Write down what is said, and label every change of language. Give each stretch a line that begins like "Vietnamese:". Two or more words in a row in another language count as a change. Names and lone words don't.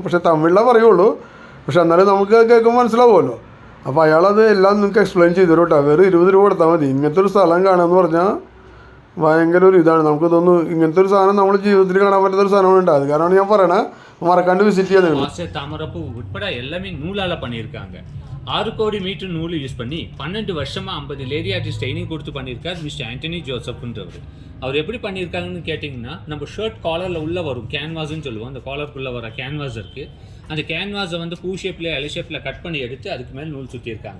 Malayalam: പക്ഷേ തമിഴിലേ പറയുള്ളൂ, പക്ഷെ എന്നാലും നമുക്ക് കേൾക്കുമ്പോൾ മനസ്സിലാവുമല്ലോ. അപ്പോൾ അയാളത് എല്ലാം നിങ്ങൾക്ക് എക്സ്പ്ലെയിൻ ചെയ്തു തരും കേട്ടോ. വെറും 20 രൂപ കൊടുത്താൽ മതി. ഇങ്ങനത്തെ ഒരു സ്ഥലം കാണാമെന്ന് പറഞ്ഞാൽ ഭയങ്കര ഒരു ഇതാണ്. നമുക്ക് തോന്നുന്നു ഇങ്ങനത്തെ ഒരു സാധനം നമ്മൾ ജീവിതത്തിൽ കാണാൻ പറ്റുന്ന ഒരു സാധനമുണ്ട്. അത് കാരണമാണ് ഞാൻ പറയണേ, മറക്കാണ്ട് വിസിറ്റ് ചെയ്യാൻ.
Tamil: தாமரப்பூ உட்பட எல்லாமே நூலால் பண்ணியிருக்காங்க. 6 கோடி மீட்டர் நூல் யூஸ் பண்ணி 12 வருஷமாக 50
English: lady artist
Tamil: ட்ரைனிங் கொடுத்து பண்ணியிருக்கார் மிஸ்டர் ஆண்டனி ஜோசப்ன்றவர். அவர் எப்படி பண்ணியிருக்காங்கன்னு கேட்டிங்கன்னா, நம்ம ஷர்ட் காலரில் உள்ளே வரும் கேன்வாஸ்ன்னு சொல்லுவோம். அந்த காலருக்குள்ளே வர கேன்வாஸ் இருக்குது. அந்த கேன்வாஸை வந்து பூ ஷேப்பில் எலை ஷேப்பில் கட் பண்ணி எடுத்து அதுக்கு மேலே நூல் சுற்றியிருக்காங்க.